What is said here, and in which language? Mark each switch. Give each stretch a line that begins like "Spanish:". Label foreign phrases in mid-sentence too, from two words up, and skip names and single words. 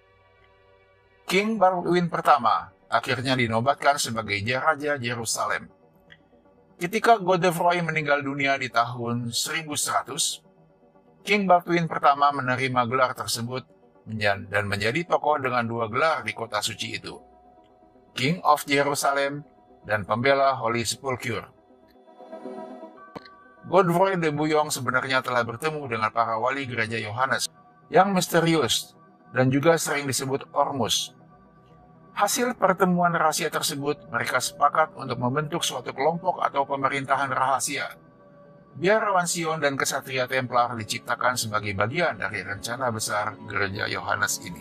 Indonesian: King Baldwin pertama akhirnya dinobatkan sebagai Raja Yerusalem. Ketika Godefroy meninggal dunia di tahun 1100, King Baldwin pertama menerima gelar tersebut dan menjadi tokoh dengan dua gelar di kota suci itu,
English: King of Jerusalem
Indonesian: dan Pembela Holy Sepulchre. Godefroy de Bouillon sebenarnya telah bertemu dengan para wali gereja Yohanes yang misterius dan juga sering disebut Ormus. Hasil pertemuan rahasia tersebut, mereka sepakat untuk membentuk suatu kelompok atau pemerintahan rahasia. Biarawan Sion dan kesatria Templar diciptakan sebagai bagian dari rencana besar gereja Yohanes ini.